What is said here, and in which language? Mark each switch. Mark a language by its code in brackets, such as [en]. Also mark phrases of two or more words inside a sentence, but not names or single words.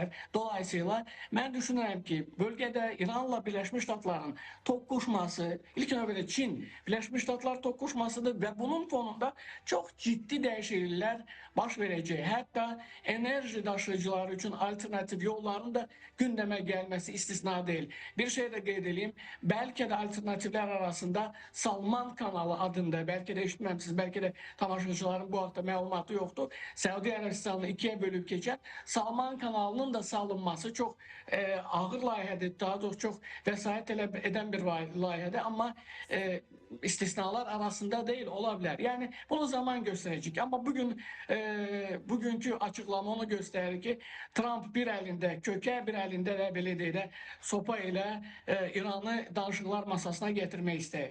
[az] Dolayısıyla mən düşünürəm ki, bölgədə İranla Birləşmiş Ştatların toqquşması, ilk növbədə Çin, Birləşmiş Ştatlar toqquşmasıdır və bunun fonunda çox ciddi dəyişikliklər baş verəcək. Hətta enerji daşıyıcı tamaşaçıları üçün alternativ yolların da [tr] gündeme gelmesi istisna değil. [az] Bir şey de qeyd edeyim. [tr] Belki de alternatifler arasında Salman kanalı adında, belki de [az] eşitməmisiniz, belki de tamaşaçıların bu haqda məlumatı yoxdur. Səudi Ərəbistanını ikiye bölüb keçən Salman kanalının da salınması [tr] çok ağır [az] layihədir. [tr] Daha doğrusu çok vesayet tələb eden [az] bir layihədir. [tr] Ama istisnalar arasında değil, olabilir. Yani bunu zaman gösterecek. Ama bugünkü açıklama onu gösterir ki Trump bir elinde köke, bir elinde de [az] belə deyək də [tr] sopa ile İran'ı [az] danışıqlar masasına getirmək istəyir.